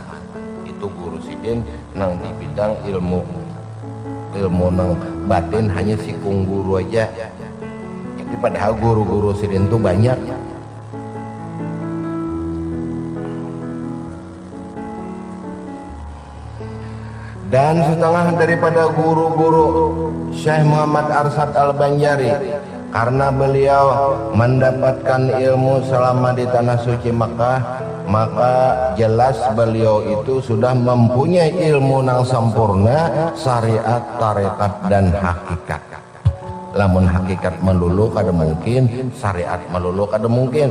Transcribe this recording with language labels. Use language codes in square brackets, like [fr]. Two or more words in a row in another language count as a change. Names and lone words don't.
[bjn] Itu guru sidin nang di bidang ilmu nang batin hanya si kung guru aja. [id] Jadi padahal guru-guru sidin itu banyak. Dan setengah daripada guru-guru Syekh Muhammad Arsad Al-Banjari, karena beliau mendapatkan ilmu selama di tanah suci Makkah, maka jelas beliau itu sudah mempunyai ilmu yang sempurna, syariat, tarekat dan hakikat. [bjn] Lamun hakikat melulu kada mungkin, syariat melulu kada mungkin.